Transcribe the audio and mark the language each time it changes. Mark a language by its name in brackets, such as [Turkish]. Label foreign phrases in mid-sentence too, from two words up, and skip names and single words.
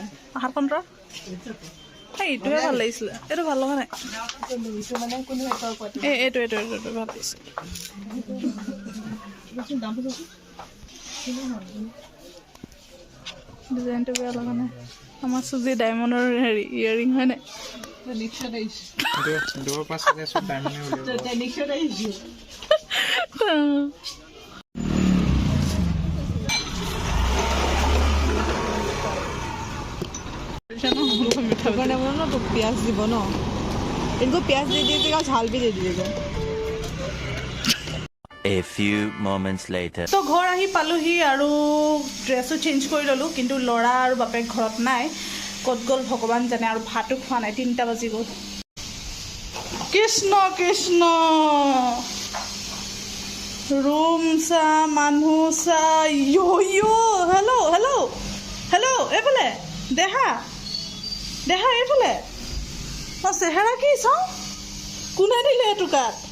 [Assamese] হাতখন তৰা এইটোহে ভাল লাগিছিলে এইটো ভাল লগা নাই এইটো ভাল লাগিছে ডিজাইনটো বেয়া লগা নাই আমাৰ চুজি ডায়মণ্ডৰ হেৰি ইয়েৰিং হয় নাই [Hindi] तो प्याज [Assamese] দিব ন [Hindi] इनको प्याज दे दीजिएगा झाल भी दे दीजिएगा [English] A few moments later. [Assamese] তো ঘৰ আহি পালোহি আৰু ড্ৰেছো চেঞ্জ কৰি ল'লোঁ কিন্তু ল'ৰা আৰু বাপেক ঘৰত নাই ক'ত গ'ল ভগৱান জানে আৰু ভাতো খোৱা নাই 3টা বাজি গ'ল কৃষ্ণ কৃষ্ণ ৰুম চা মানুহ চা হেল্ল' এইফালে দেহা এইফালে অঁ চেহেৰা কি চাওঁ কোনে দিলে এইটো কাট